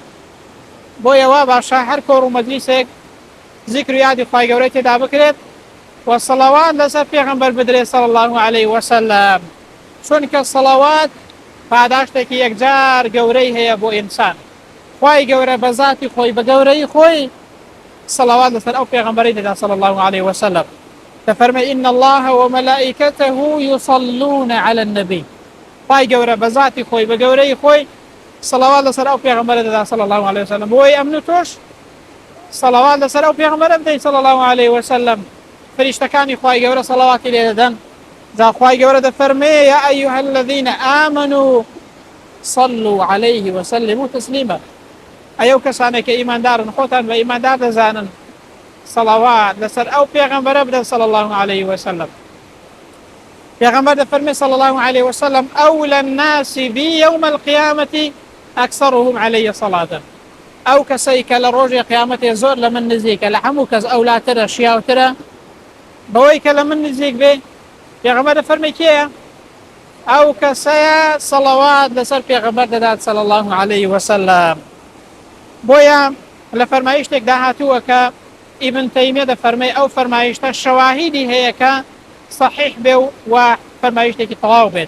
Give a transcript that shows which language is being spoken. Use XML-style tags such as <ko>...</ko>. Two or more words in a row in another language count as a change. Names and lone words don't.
<ckb>بۆیە وا باشە هەر کۆڕ و مەجلیسێک ذکر و یادی خوای گەورەی تێدا بکرێت و سەڵەوات لەسەر پێغەمبەر بدرێت</ckb> <ar>صلی الله عليه وسلم،</ar> <ckb>چونکە سەڵەوات پاداشتێکی یەکجار گەورەی هەیە بۆ ئینسان. خوای گەورە بە ذاتی خۆی بە گەورەی خۆی سەڵەوات لەسەر ئەو پێغەمبەری دەدا</ckb> <ar>صلی الله عليه وسلم.</ar> <ckb>دەفەرمێ</ckb> <ar>ئین الله ومەلائیکەته یصلون على النبی.</ar> <ckb>خوای گەورە بە ذاتی خۆی بە گەورەی خۆی سەڵەوات لەسەر ئەو پێغەمبەرە دەدا</ckb> <ar>صلی الله عليه وسلم.</ar> <ckb>بۆی ئەمن و تۆش سەڵەوات لەسەر ئەو پێغەمبەرە بدەین</ckb> <ar>صلی الله عليه وسلم.</ar> <ckb>فریشتەکانی خوای گەورە سەڵەواتی لێ دەدەن. جا خوای گەورە دەفەرمێ</ckb> <ar>یا ئەیها الذین آمنوا صلوا عليه وسلموا تسلیما.</ar> <ckb>ئەو کەسانێک کە ئیماندارن خۆتان بە ئیماندار دەزانن، سەڵەوات لەسەر ئەو پێغەمبەرە بدەن</ckb> <ar>صلی الله عليه وسلم.</ar> <ckb>پێغەمبەر دەفەرمێ</ckb> <ar>صلی الله عليه وسلم ئەولى الناس بی یوم القیامەتی ئەکسەرهم علي صلاة.</ar> <ckb>ئەو کەسەی کە لە ڕۆژی قیامەتێ زۆر لە من نزیکە، لە هەموو کەس ئەولاترە شیاوترە بەوەی کە لە من نزیک بێ. پێغەمبەر دەفەرمێ کێیە؟ ئەو کەسەیە سەڵەوات لەسەر پێغەمبەر دەدات</ckb> <ar>صلی الله عليه وسلم.</ar> <ckb>بۆیە لە فەرمایشتێک داهاتووە کە ئیبن تەیمیە دەفەرمێ ئەو فەرمایشتە شەواهیدی هەیە کە صحیح بێ و فەرمایشتێکی تەواو بێت.</ckb>